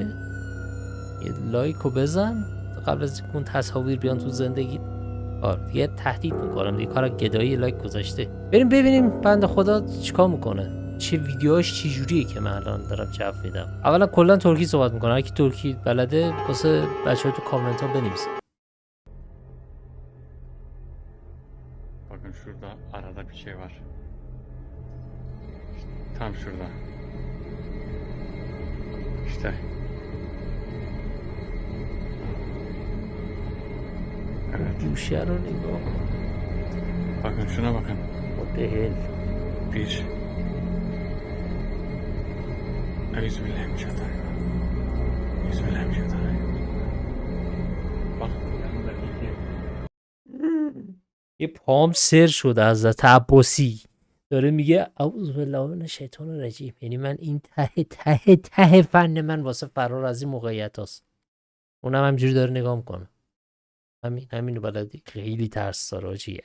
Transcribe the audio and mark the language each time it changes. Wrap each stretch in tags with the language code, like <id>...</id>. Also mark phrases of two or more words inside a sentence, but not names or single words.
<fa>یه لایکو بزن قبل از اون تصاویر بیان تو زندگی. دیگه تهدید میکنم دیگه کار گدایی لایک گذاشته. بریم ببینیم بنده خدا چیکار میکنه چه ویدیوهاش چه جوریه که من الان دارم جو میدم. اولا کلا ترکی صحبت میکنه هر کی ترکی بلده واسه بچه‌ها تو کامنت ها بنویسه.</fa> <tr>Bakın şurada arada bir şey var. Tam şurada. İşte. Evet.</tr> <fa>گوشه رو نگاه</fa> <tr>Bakın şuna bakın.</tr> <en>What the hell?</en> <tr>Bir.</tr> <ar>Bismillahirrahmanirrahim. Bismillahirrahmanirrahim.</ar> <tr>Bak.</tr> <fa>یه پام سر شده حضرت عباسی داره میگه</fa> <ar>اعوذ بالله من الشیطان الرجیم.</ar> <fa>یعنی من این ته فن من واسه فرار از این موقعیت هست. اونم همجوری داره نگاه میکنه. همینو بلدی. خیلی ترس داره آجی.</fa>